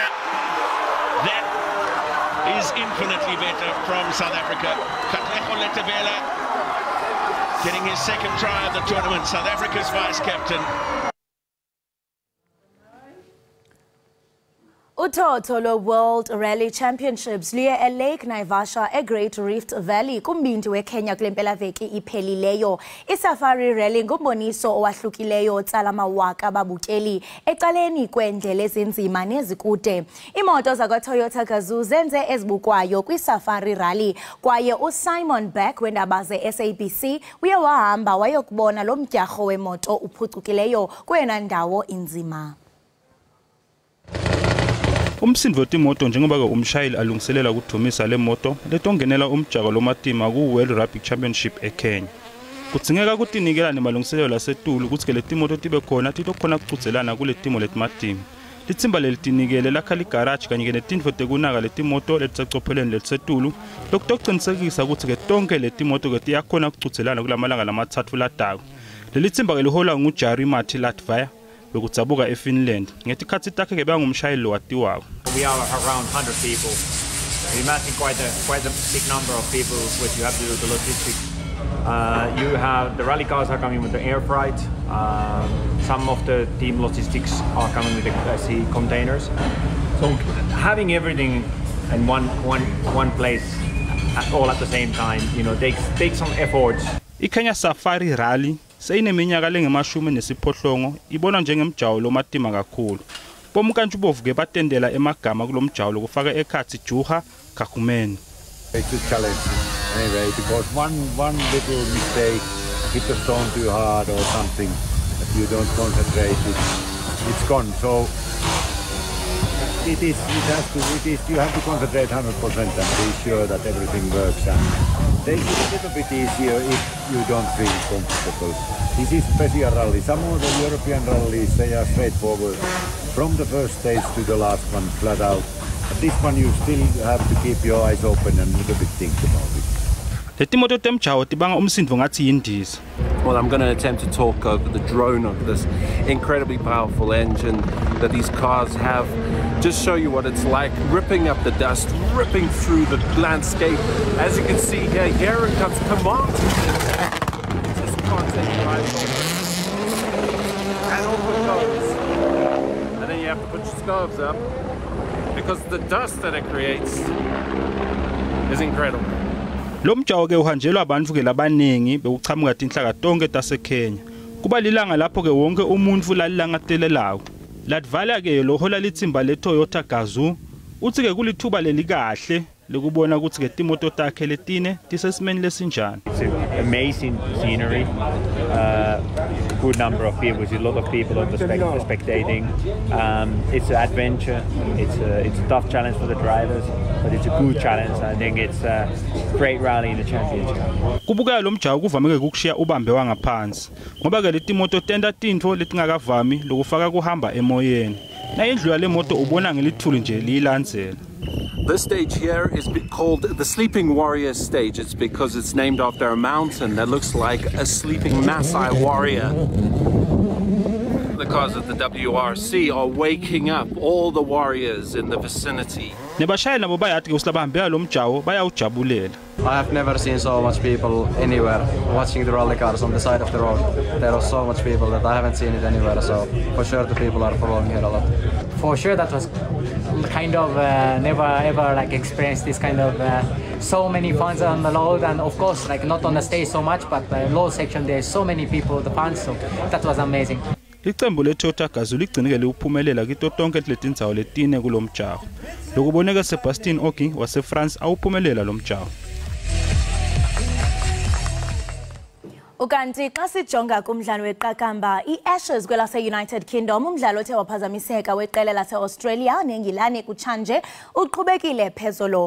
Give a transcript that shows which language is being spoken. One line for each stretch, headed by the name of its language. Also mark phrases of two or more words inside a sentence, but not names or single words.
English: That is infinitely better from South Africa. Katlego Letevele getting his second try of the tournament. South Africa's vice-captain.
Xhosa: Uthotho World Rally Championships luye eLake Naivasha eGreat Rift Valley kumbindi weKenya kule mpelaveki iphelileyo. iSafari Rally ngumboniso owahlukileyo otsala amawaka ababukeli ecaleni kwendlela ezinzima nezikude. Imoto zakwa-Toyota Gazoo zenze ezibukwayo kwiSafari Rally kwaye uSimon Beck wendaba ze-SABC uye wahamba wayokubona lo mdyarho wemoto uphucukileyo kweyona ndawo inzima.
Swati: Umsindvo weTimoto njengoba ke umshayeli alungiselela ukudumisa le moto letongenela umjako lomatima ku-World Rugby Championship eKenya. Kudzingeka kutinikela nemalungiselelo lasetulu ukuthi ke letimoto tibe khona titokhona kuchudzelana kule timo letimatima. Litsimba lelitinikele lakha ligaraji kanye ke netindvo tekunaka letimoto letisecophelweni lelisetulu lokutocinisekisa ukuthi ke tonke letimoto ke tiyakhona kuchudzelana kulamalanga lamatsatfu latako. Lelitsimba ke liholwa nguJari Mati Latvia bekutsabuka eFinland. Ngetikhatsi takhe ke bangumshayeli watiwako.
English: We are around 100 people. You imagine quite a big number of people which you have to do the logistics. You have the rally cars are coming with the air freight. Some of the team logistics are coming with the sea containers. So having everything in one place all at the same time, you know, takes some efforts.
Swati: iKenya Safari Rally seyineminyaka lengemashumi nesiphohlongo ibona njengemjawo lomatima kakhulu. Bomkantshubovu ke batendela emagama kulomjawo lokufaka ekhatsi Juha Kakumeni.
English: It's a challenge anyway because one little mistake, hit the stone too hard or something, if you don't concentrate, it's gone. So you have to concentrate 100% and be sure that everything works. And take it a little bit easier if you don't feel comfortable. This is special rally. Some of the European rallies, they are straightforward from the first stage to the last one, flat out. But this one you still have to keep your eyes open and a little bit think about it.
Swati: Letimoto temjawo tibanga umsindvo ngathi yindiza.
English: Well, I'm going to attempt to talk over the drone of this incredibly powerful engine that these cars have. Just show you what it's like, ripping up the dust, ripping through the landscape. As you can see here it comes, come on! Just can't take your eyes off. And off it goes. And then you have to put your scarves up, because the dust that it creates is incredible.
Swati: Lo mjawo ke uhanjelwa abantu ke labaningi bekuchamuka tinhlaka tonke taseKenya. Kuba lilanga lapho ke wonke umuntu lalilangatelelayo. Latvala ke lohola litsimba leToyota Gazoo uthi ke kulithuba lelikahle lekubona ukuthi ke timoto takhe letine tisesimeni lesinjani.
English: It's amazing scenery. Good number of people, a lot of people on the spectating. It's an adventure. It's a tough challenge for the drivers. but it's a good challenge. I think it's a great rally in the championship.
Swati: Kubuka lo mjawu kuvame ukushiya ubambe wangaphansi ngoba ke leti moto tenda tintfo letingakavami lokufaka kuhamba emoyeni na indlu yale moto ubona ngelithuli nje liyilandzela.
English: This stage here is called the Sleeping Warrior stage. It's because it's named after a mountain that looks like a sleeping Maasai warrior. The cars at the WRC are waking up all the warriors in the vicinity.
Swati: Nebashayeli nabo bayathi usilabahambela lo mjawu bayawujabulela.
English: I have never seen so much people anywhere watching the rally cars on the side of the road. There are so much people that I haven't seen it anywhere, so for sure the people are following here a lot. For sure that was kind of never ever like experienced this kind of so many fans on the road, and of course like not on the stage so much, but the low section there's so many people, the fans, so that was amazing.
Swati: Iqembu leToyota Gazoo ligcinekele ukuphumelela kito tonke letindzawo letine kulomjawu. Lokuboneka Sebastian Ogi waseFrance awuphumelela lo mjawu.
Xhosa: Ukanti xa sijonga kumdlalo weqakamba iAshes kwelase-United Kingdom umdlalo othe waphazamiseka weqela lase-Australia neNgilane kutshanje uqhubekile phezolo.